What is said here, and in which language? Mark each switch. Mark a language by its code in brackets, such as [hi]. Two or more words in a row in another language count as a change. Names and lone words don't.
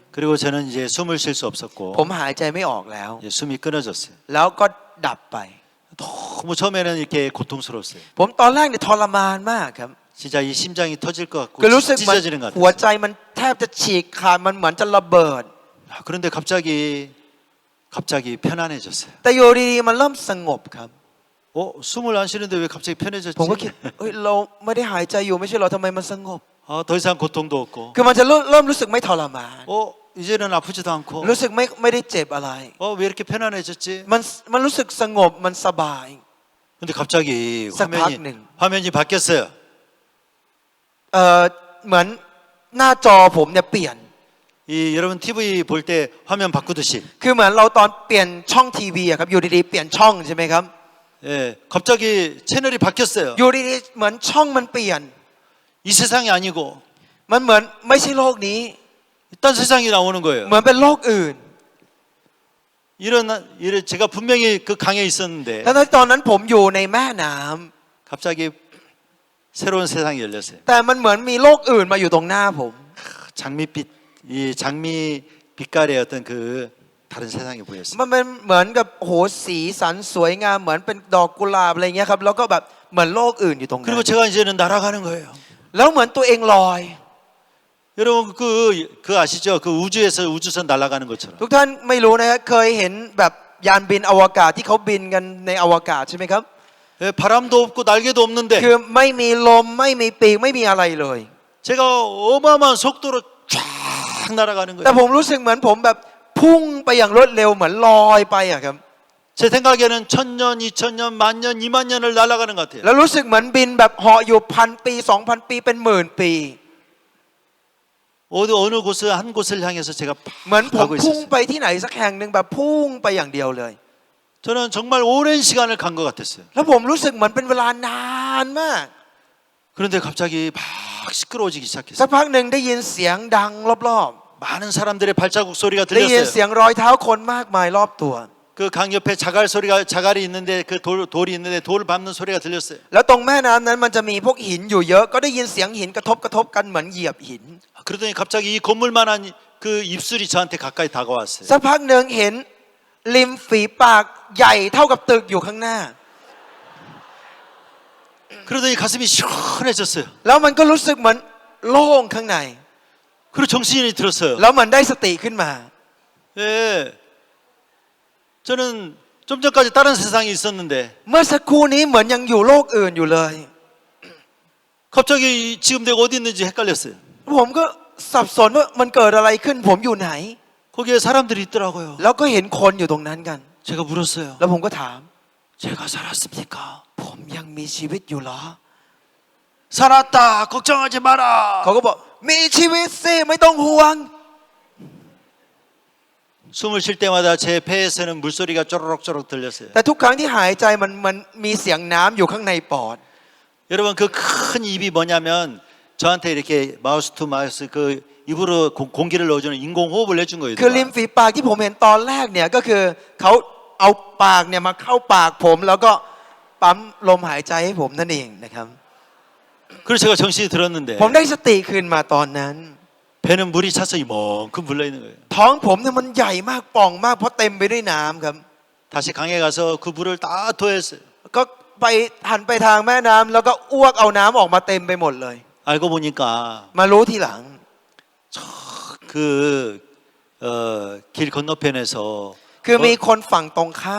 [ko] 그리고 저는 이제 숨을 쉴 수 [th] ๆ [ko] 없었고 [th] ผมหายใจไม่ออกแล้ว [ko] 이제 숨이 끊어졌어요. [th] แล้วก็ดับไป [ko] 너무 처음에는 이렇게 고통스러웠어요. [th] ผมตอนแรกเนี่ยทรมานมากครับ [ko] 진짜 이 심장이 터질 것 같고 [th] คือรู้สึกมัน [ko] 찢어지는 것 [th] หัว [ko] 같아요. [th] ใจมันแทบจะฉีกขาดมันเหมือนจะระเบิด [ko] 그런데 갑자기 편안해졌어요. [th] แต่อยู่ดีๆมันเริ่มสงบครับ [ko] 숨을 안 쉬는데 왜 갑자기 [th] ผมก็คิด [ko] 편해졌지? [th] เอ้ยเราไม่ได้หายใจอยู่ไม่ใช่เหรอทำไมมันสงบ [ko] 더 이상 고통도 없고 [th] คือมันจะเริ่มรู้สึกไม่ทรมาน [ko] 이제는 아프지도 않고 [th] รู้สึกไม่ได้เจ็บอะไร [ko] 왜 이렇게 편안해졌지? [th] มันรู้สึกสงบมันสบาย [ko] 근데 갑자기 화면이- 화면이 바뀌었어요. [th] เหมือนหน้าจอผมเนี่ยเปลี่ยน [ko] 여러분 TV 볼 때 화면 바꾸듯이 [th] คือเหมือนเราตอนเปลี่ยนช่องทีวีอะครับอยู่ดีๆเปลี่ยนช่องใช่ไหมครับ [ko] 갑자기 채널이 바뀌었어요. [th] อยู่ดีๆเหมือนช่องมันเปลี่ยน [ko] 이 세상이 아니고 [th] มันเหมือนไม่ใช่โลกนี้ [ko] 딴 세상이 나오는 거예요. [th] เหมือนเป็นโลกอื่น [ko] 이런 제가 분명히 그 강에 있었는데 [th] ทั้งๆที่ตอนนั้นผมอยู่ในแม่น้ำ [ko] 갑자기 새로운 세상이 열렸어요. [th] แต่มันเหมือนมีโลกอื่นมาอยู่ตรงหน้าผม [ko] 장밋빛 이 장미 빛깔의 어떤 그 다른 세상이 보였어요. [th] มันเป็นเหมือนกับโหสีสันสวยงามเหมือนเป็นดอกกุหลาบอะไรเงี้ยครับแล้วก็แบบเหมือนโลกอื่นอยู่ตรงนั้น [ko] 그리고 제가 이제는 날아가는 거예요. [th] แล้วเหมือนตัวเองลอย [ko] 여러분 그 아시죠? 그 우주에서 우주선 날아가는 것처럼. [th] ทุกท่านไม่รู้นะครับเคยเห็นแบบยานบินอวกาศที่เขาบินกันในอวกาศใช่ไหมครับ [ko] 예, 바람도 없고 날개도 없는데 [th] คือไม่มีลมไม่มีปีกไม่มีอะไรเลย [ko] 제가 어마어마한 속도로 쫙 날아가는 [th] แต่ [ko] 거예요. [th] ผมรู้สึกเหมือนผมแบบพุ่งไปอย่างรวดเร็วเหมือนลอยไปอะครับ [ko] 제 생각에는 1000년, 2000년, 만년, 2만년을 날아가는 것 같아요. [th] แล้วรู้สึกเหมือนบินแบบเหาะอยู่1,000 ปี 2,000 ปีเป็นหมื่นปี [ko] 어느 곳을 한 곳을 향해서 제가 [th] เหมือนผม [ko] 가고 [th] พุ่ง [ko] 있었어요. [th] ไปที่ไหนสักแห่งหนึ่งแบบพุ่งไปอย่างเดียวเลย [ko] 저는 정말 오랜 시간을 간 것 같았어요. [th] แล้วผมรู้สึกเหมือนเป็นเวลานานมาก [ko] 그런데 갑자기 막 시끄러워지기 [th] สัก [ko] 시작했어요. [th] พักหนึ่งได้ยินเสียงดังรอบ [ko] 많은 사람들의 발자국 소리가 [th] ๆได้ยินเสี [ko] 들렸어요. [th] ยงรอยเท้าคนมากมายรอบตัว [ko] 그 강 옆에 자갈이 있는데 그 돌이 있는데 돌을 밟는 소리가 들렸어요. [th] แล้วตรงแม่น้ำนั้นมันจะมีพวกหินอยู่เยอะก็ได้ยินเสียงหินกระทบกันเหมือนเหยียบหิน [ko] 그러더니 갑자기 이 건물만한 그 입술이 저한테 가까이 다가왔어요. [th] สักพักหนึ่งเห็นริมฝีปากใหญ่เท่ากับตึกอยู่ข้างหน้า [ko] 그러더니 가슴이 시원해졌어요. [th] แล้วมันก็รู้สึกเหมือนโล่งข้างใน [ko] 그리고 정신이 들었어요. [th] แล้วมันได้สติขึ้นมา [ko] 예. 저는 좀 전까지 다른 세상에 있었는데 [th] เมื่อสักครู่นี้เหมือนยังอยู่โลกอื่นอยู่เลย [ko] 갑자기 지금 내가 어디 있는지 헷갈렸어요. [th] ผมก็สับสนว่ามันเกิดอะไรขึ้นผมอยู่ไหน [ko] 거기에 사람들이 있더라고요. [th] แล้วก็เห็นคนอยู่ตรงนั้นกัน [ko] 제가 물었어요. [th] แล้วผมก็ถาม [ko] 제가 살았습니까? [th] ผมยังมีชีวิตอยู่เหรอ [ko] 살았다. 걱정하지 마라. [th] เขาก็บอกมีชีวิตสิไม่ต้องห่วง [ko] 숨을 쉴 때마다 제 폐에서는 물소리가 쪼르륵쪼르륵 들렸어요. [th] แต่ทุกครั้งที่หายใจมันมีเสียงน้ำอยู่ข้างในปอด [ko] 여러분 그 큰 입이 뭐냐면 저한테 이렇게 [en] mouth to mouth [ko] 그 입으로 공기를 넣어주는 인공호흡을 해준 거예요. [th] คือริมฝีปากที่ผมเห็นตอนแรกเนี่ยก็คือเขาเอาปากเนี่ยมาเข้าปากผมแล้วก็ปั๊มลมหายใจให้ผมนั่นเองนะครับ [ko] 그래서 제가 정신이 들었는데 [th] ผมได้สติคืนมาตอนนั้น [ko] 배는 물이 차서 이만큼 불러 있는 거예요. [th] ท้องผมเนี่ยมันใหญ่มากป่องมากเพราะเต็มไปด้วยน้ำครับ [ko] 다시 강에 가서 그 물을 다 토했어요. [th] ก็ไปหันไปทางแม่น้ำแล้วก็อ้วกเอาน้ำออกมาเต็มไปหมดเลย [ko] 알고 보니까 [th] มารู้ทีหลัง [ko] 길 건너편에서 [th] คือมีคนฝั่งตรงข้าม